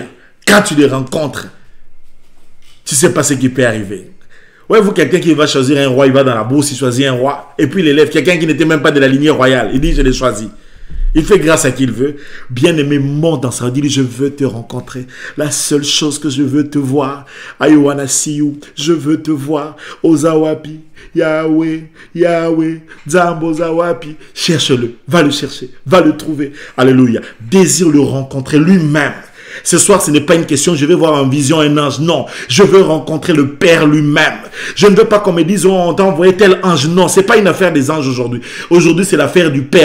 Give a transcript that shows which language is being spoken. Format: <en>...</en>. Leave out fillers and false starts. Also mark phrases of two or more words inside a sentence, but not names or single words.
<fr>Quand tu le rencontres, tu ne sais pas ce qui peut arriver. Ouais, vous, quelqu'un qui va choisir un roi, il va dans la bourse, il choisit un roi, et puis il élève quelqu'un qui n'était même pas de la lignée royale. Il dit, je l'ai choisi. Il fait grâce à qui il veut. Bien-aimé, monte dans sa vie. Il dit, je veux te rencontrer. La seule chose que je veux te voir.</fr> <en>I wanna see you.</en> <fr>Je veux te voir.</fr> <ln>Ozawapi. Yahweh. Yahweh. Zambo Zawapi.</ln> <fr>Cherche-le. Va le chercher. Va le trouver. Alléluia. Désire le rencontrer lui-même. Ce soir, ce n'est pas une question, je vais voir en vision un ange. Non, je veux rencontrer le Père lui-même. Je ne veux pas qu'on me dise, oh, on t'a envoyé tel ange. Non, ce n'est pas une affaire des anges aujourd'hui. Aujourd'hui, c'est l'affaire du Père.</fr>